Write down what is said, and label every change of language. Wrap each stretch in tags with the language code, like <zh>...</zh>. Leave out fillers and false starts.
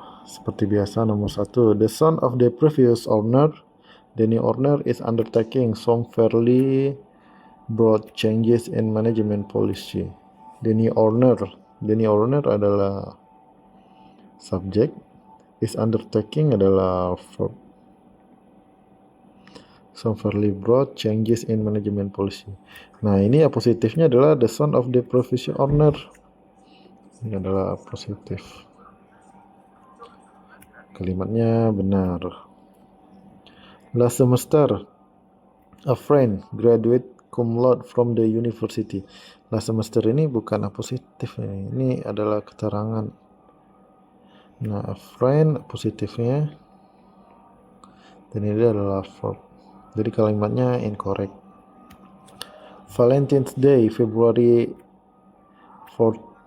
<id>Seperti biasa, nomor 1,</id> <en>the son of the previous owner, the new owner is undertaking some fairly broad changes in management policy. The new owner</en> <id>adalah subjek,</id> <en>is undertaking</en> <id>adalah verb.</id> <en>Some fairly broad changes in management policy.</en> <id>Nah, ini positifnya adalah</id> <en>the son of the previous owner.</en> <id>Ini adalah positif. Kalimatnya benar.</id> <en>Last semester, a friend graduate cum laude from the university. Last semester</en> <id>ini bukan positif, ini adalah keterangan. Nah,</id> <en>a friend</en> <id>positifnya, dan ini adalah verb. Jadi kalimatnya incorrect.</id> <en>Valentine's Day, February 14.</en>